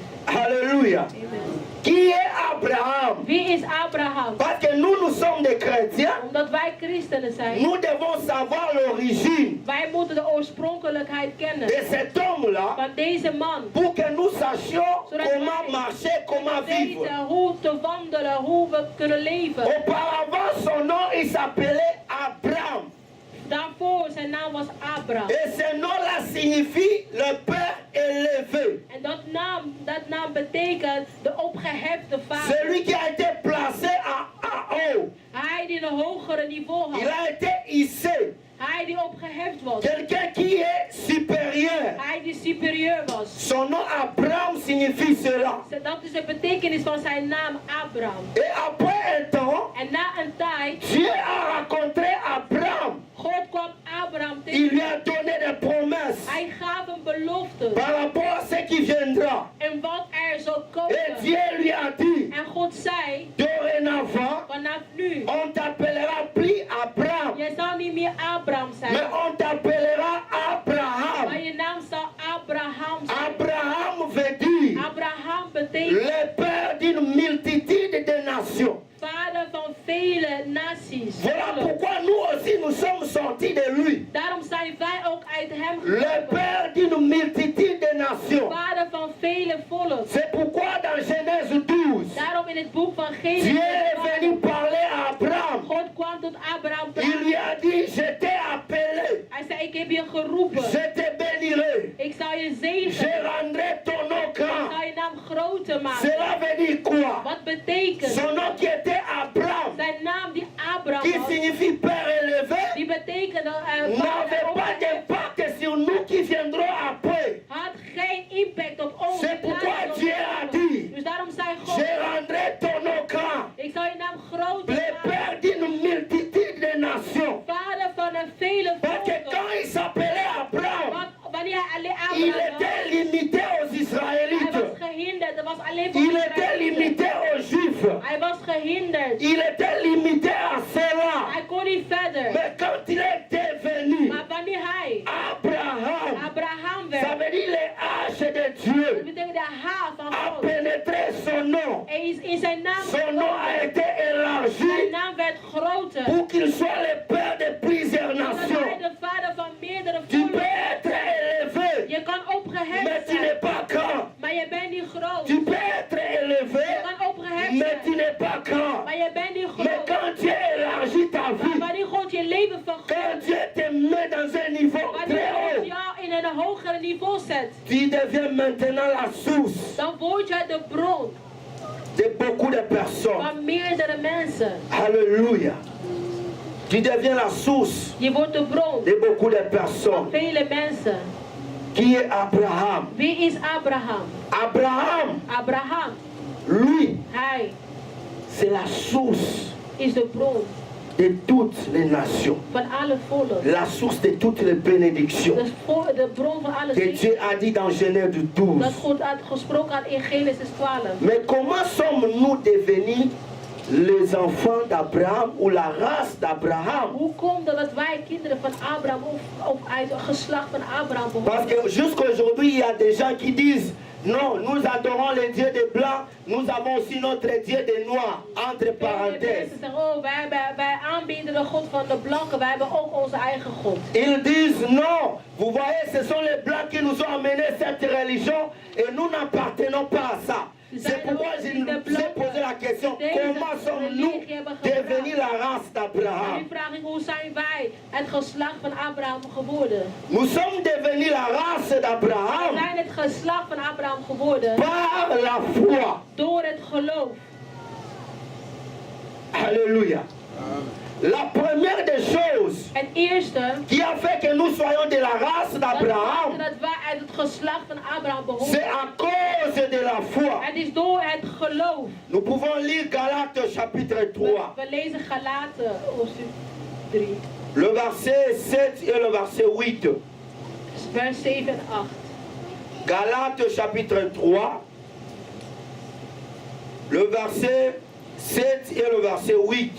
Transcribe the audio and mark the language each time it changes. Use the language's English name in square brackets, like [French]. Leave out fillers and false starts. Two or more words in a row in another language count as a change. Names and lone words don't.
[French] Alléluia. Amen. Qui est Abraham? [Dutch] Wie is Abraham? [French] Parce que nous sommes des chrétiens, [Dutch] Omdat wij christenen zijn. [French] nous devons savoir l'origine [Dutch] Wij moeten de oorspronkelijkheid kennen [French] de cet homme-là [Dutch] van deze man. [French] pour que nous sachions [Dutch] Zodat [French] comment [Dutch] wij [French] marcher, comment vivre. [Dutch] weten hoe te wandelen, hoe we kunnen leven. [French] Auparavant, son nom, il s'appelait Abraham. [Dutch] Daarvoor zijn naam was Abraham. [French] Et ce nom-là signifie le père élevé. [Dutch] En dat naam betekent de opgehefte vader. [French] Celui qui a été placé à haut. [Dutch] Hij die een hogere niveau [French] Il [Dutch] had. [French] a été hissé. [Dutch] Hij die opgeheft was. [French] Quelqu'un qui est supérieur supérieur. [Dutch] Hij die superieur was. [French] Son nom Abraham signifie cela. [Dutch] Dat is de betekenis van zijn naam Abraham. [French] Et après un temps, [Dutch] En na een tijd, [French] Dieu a rencontré Abraham. [Dutch] God kwam Abraham [French] Il [Dutch] tegen. [French] lui a donné des promesses [Dutch] Hij gaf hem beloften. [French] par rapport à ce qui viendra. [Dutch] En wat er zou [French] Et [Dutch] komen. [French] Dieu lui a dit, [Dutch] En God zei, [French] dorénavant, [Dutch] vanaf nu, [French] on t'appellera plus Abraham, [Dutch] je zal niet meer Abraham [French] mais [Dutch] zijn. [French] on t'appellera [Dutch] Maar [French] Abraham. [Dutch] je naam zal Abraham zijn. [French] Abraham veut dire [Dutch] Abraham betekent [French] le père d'une multitude de nations. [Dutch] vader van vele naties. [French] Voilà pourquoi nous aussi nous sommes sortis de lui. [Dutch] Daarom zijn wij ook uit hem [French] Le [Dutch] gekomen. [French] père d'une multitude de nations. [Dutch] Vader van vele volken. [French] C'est pourquoi dans Genèse 12, [Dutch] Daarom in het boek van [French] Dieu [Dutch] Genesis, [French] est venu parler à Abraham. [Dutch] God kwam tot Abraham [French] Il lui [Dutch] praten. [French] a dit, je t'ai appelé, [Dutch] Hij zei, ik heb je geroepen. [French] je te bénirai, [Dutch] Ik zal je [French] je [Dutch] zegenen. [French] rendrai ton nom [Dutch] Ik [French] grand. [Dutch] zal je naam groter maken. [French] Cela veut dire quoi? [Dutch] Wat betekent? [French] Son nom qui était Abraham, [Dutch] Zijn naam die Abraham [French] qui [Dutch] was, [French] signifie père élevé, [Dutch] die betekende [French] n'avait pas d'impact sur nous qui viendrons après. [Dutch] had geen impact op ons. [French] C'est pourquoi Dieu a dit, [Dutch] Dus daarom zei God, [French] je rendrai ton nom grand. [Dutch] ik zal je naam groter [French] Le [Dutch] maken. [French] père d'une multitude de nations. [Dutch] Vader van een vele [French] Parce que [Dutch] volken. [French] quand il s'appelait Abraham, [Dutch] Want wanneer hij alleen [French] il [Dutch] Abraham was, [French] était limité aux [Dutch] hij [French] Israélites. [Dutch] was gehinderd. Dat was alleen voor [French] Il était [Dutch] Israëlieten. [French] limité aux Juifs. [Dutch] Hij was gehinderd. [French] Il était limité à cela. [Dutch] Hij kon niet verder. [French] Mais quand il était venu, [Dutch] Maar wanneer hij [French] Abraham, [Dutch] Abraham [French] ça [Dutch] werd, [French] veut dire les haches de [Dutch] dat [French] Dieu, [Dutch] betekent de haar van [French] a [Dutch] God. [French] pénétré son nom. [Dutch] Hij is in zijn naam [French] Son nom a [Dutch] gekomen. [French] été [Dutch] Zijn [French] élargi [Dutch] naam werd groter. [French] pour qu'il soit le père de plusieurs [Dutch] Zodat hij [French] nations. [Dutch] de vader van meerdere [French] Tu peux [Dutch] volken. [French] être élevé, [Dutch] Je kan [French] mais [Dutch] opgeheven [French] tu n'es [Dutch] zijn, [French] pas grand. [Dutch] maar je bent niet groot. [French] Tu peux être élevé, [Dutch] Je kan opgeheven [French] mais tu [Dutch] zijn, [French] n'es pas grand. [Dutch] maar je bent niet [French] Mais [Dutch] groot. [French] quand Dieu élargit ta [Dutch] Maar [French] vie, [Dutch] wanneer God je leven [French] quand [Dutch] vergroot, [French] Dieu te met dans un niveau [Dutch] wanneer [French] très [Dutch] God [French] haut, [Dutch] jou in een hoger niveau zet, [French] tu deviens maintenant la source [Dutch] dan word jij de bron [French] de beaucoup de personnes. [Dutch] van meerdere mensen. [French] Alléluia. Tu deviens la source [Dutch] Je wordt de bron [French] de beaucoup de [Dutch] van [French] personnes. [Dutch] vele mensen. [French] Qui est Abraham? [Dutch] Wie is Abraham? [French] Abraham, [Dutch] Abraham, [French] lui, [Dutch] hij [French] c'est la source [Dutch] is de bron [French] de toutes les nations. [Dutch] van alle volken. [French] La source de toutes les bénédictions. [Dutch] De bron van alle [French] Que [Dutch] zegen. [French] Dieu a dit dans Genèse [Dutch] Dat [French] 12. [Dutch] God had gesproken had in Genesis 12. [French] Mais comment sommes-nous devenus les enfants d'Abraham ou la race d'Abraham? [Dutch] Hoe komt het dat wij kinderen van Abraham of uit het geslacht van Abraham [French] Parce [Dutch] behoren? [French] que jusqu'aujourd'hui, il y a des gens qui disent non, nous adorons le Dieu des Blancs, nous avons aussi notre Dieu des Noirs, entre [Dutch] Vele [French] parenthèses. [Dutch] mensen zeggen, oh, wij aanbieden de God van de blanken, wij hebben ook onze eigen God. [French] Ils disent non, vous voyez, ce sont les Blancs qui nous ont amené cette religion et nous n'appartenons pas à ça. C'est pourquoi je nous ai posé la question, comment sommes-nous devenus la race [Dutch] Nu [French] d'Abraham? [Dutch] vraag ik, hoe zijn wij het geslacht van Abraham geworden? [French] Nous sommes devenus la race [Dutch] We [French] d'Abraham [Dutch] zijn het geslacht van Abraham geworden [French] par la foi. [Dutch] door het geloof. [French] Alléluia. La première des choses [Dutch] Het eerste, [French] qui a fait que nous soyons de la race [Dutch] dat [French] d'Abraham, [Dutch] maakte dat wij uit het geslacht van Abraham [French] c'est [Dutch] behoren. [French] à cause de la foi. [Dutch] Het is door het geloof. [French] Nous pouvons lire Galates chapitre 3, [Dutch] We lezen Galaten hoofdstuk 3, [French] le verset 7 et le verset 8. [Dutch] vers 7 en 8. [French] Galates chapitre 3, le verset 7 et le verset 8.